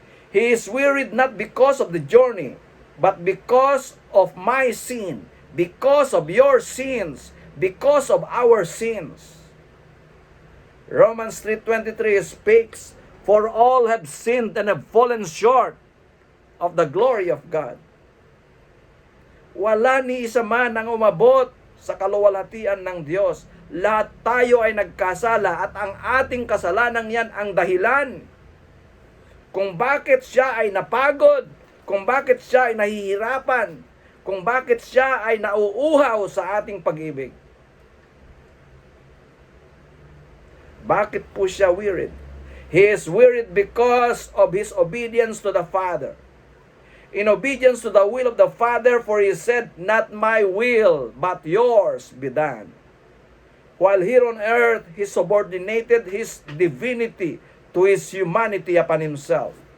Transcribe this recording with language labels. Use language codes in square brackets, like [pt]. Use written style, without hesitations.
[en] He is wearied not because of the journey, but because of my sin, because of your sins, because of our sins. Romans 3:23 speaks, for all have sinned and have fallen short of the glory of God. [tl] Wala ni isa man ang umabot sa kaluwalhatian ng Diyos. Lahat tayo ay nagkasala at ang ating kasalanan yan ang dahilan kung bakit siya ay napagod, kung bakit siya ay nahihirapan, kung bakit siya ay nauuhaw sa ating pag-ibig. Bakit po siya wearied? [en] He is wearied because of His obedience to the Father. In obedience to the will of the Father, for He said, not my will, but yours be done. While here on earth, He subordinated His divinity to His humanity upon Himself.